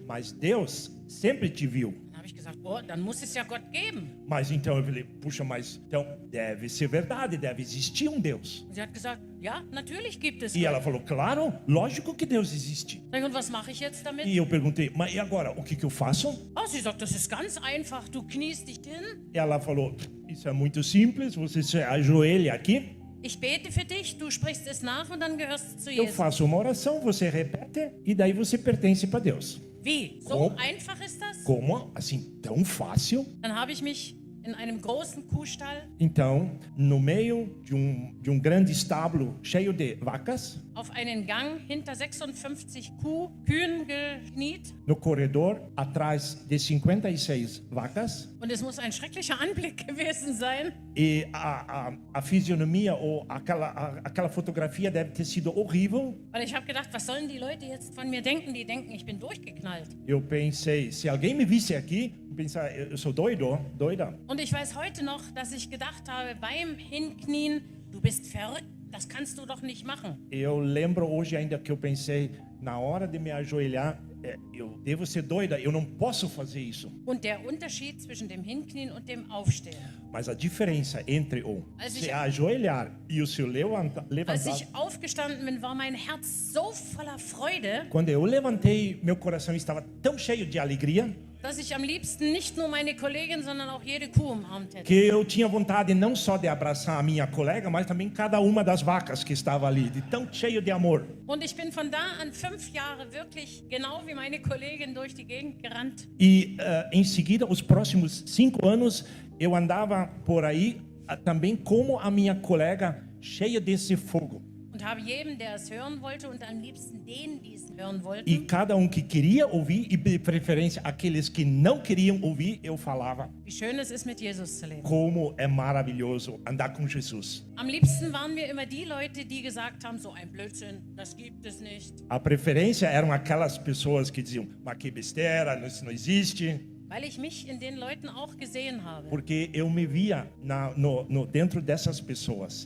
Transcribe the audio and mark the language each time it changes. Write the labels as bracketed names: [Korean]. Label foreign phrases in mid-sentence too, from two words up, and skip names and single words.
[Portuguese] Mas Deus sempre te viu. [German] Dann habe ich gesagt, oh, dann muss es ja Gott geben. [Portuguese] Mas então eu falei, puxa, mas então deve ser verdade, deve existir um Deus. [German] Und sie hat gesagt, ja, natürlich gibt es [Portuguese] E ela [German] Gott. [Portuguese] falou, claro, lógico que Deus existe. [German] Sag ich, und was mache ich jetzt damit? [Portuguese] E eu perguntei, mas e agora, o que eu faço? [German] Oh, sie sagt, das ist ganz einfach. Du kniest dich hin, [Portuguese] Ela falou, isso é muito simples, você se ajoelha aqui, [German] ich bete für dich, du sprichst es nach und dann gehörst du zu [Portuguese] eu [German] Jesus. [Portuguese] faço uma oração, você repete e daí você pertence para Deus. [German] Wie? So Oh. einfach ist das? [Portuguese] Como? Assim, tão fácil? [German] Dann habe ich mich in einem großen Kuhstall [Portuguese] Então, no meio de um grande estábulo cheio de vacas, [German] auf einen Gang hinter 56 Kühen gekniet. [Portuguese] no corredor atrás de 56 vacas, [German] Und es muss ein schrecklicher Anblick gewesen sein. [Portuguese] e a fisionomia ou aquela fotografia deve ter sido horrível. [German] Weil ich habe gedacht, was sollen die Leute jetzt von mir denken? Die denken, ich bin durchgeknallt. [Portuguese] Eu pensei, se alguém me visse aqui, pensar, eu sou doido, doida. [German] Und ich weiß heute noch, dass ich gedacht habe, beim Hinknien, du bist verrückt, das kannst du doch nicht machen. [Portuguese] Eu lembro hoje ainda que eu pensei, na hora de me ajoelhar, eu devo ser doida, eu não posso fazer isso. [German] Und der Unterschied zwischen dem Hinknien und dem Aufstehen. [Portuguese] Mas a diferença entre o [German] Als [Portuguese] se [German] ich- [Portuguese] ajoelhar e o se [German] Als [Portuguese] levantar. [German] ich aufgestanden bin, war mein Herz so voller Freude, [Portuguese] Quando eu levantei, meu coração estava tão cheio de alegria [German] dass ich am liebsten nicht nur meine Kollegin, sondern auch jede Kuh umarmt hätte. [Portuguese] que eu tinha vontade não só de abraçar a minha colega, mas também cada uma das vacas que estava ali, de tão cheio de amor. [German] Und ich bin von da an 5 Jahre wirklich genau wie meine Kollegin durch die Gegend gerannt. [Portuguese] E em seguida, os próximos 5 anos, eu andava por aí também como a minha colega, cheia desse fogo. [German] Und habe jedem, der es hören wollte und am liebsten denen, die es hören [Portuguese] E [German] wollten, [Portuguese] cada que queria ouvir, e de preferência aqueles que não queriam ouvir, eu falava [German] wie schön es ist, mit Jesus zu leben. [Portuguese] como é maravilhoso andar com Jesus. [German] Am liebsten waren mir immer die Leute, die gesagt haben, so ein Blödsinn, das gibt es nicht. [Portuguese] A preferência eram aquelas pessoas que diziam, mas que besteira, isso não existe. [German] Weil ich mich in den Leuten auch gesehen habe. [Portuguese] Porque eu me via dentro dessas pessoas.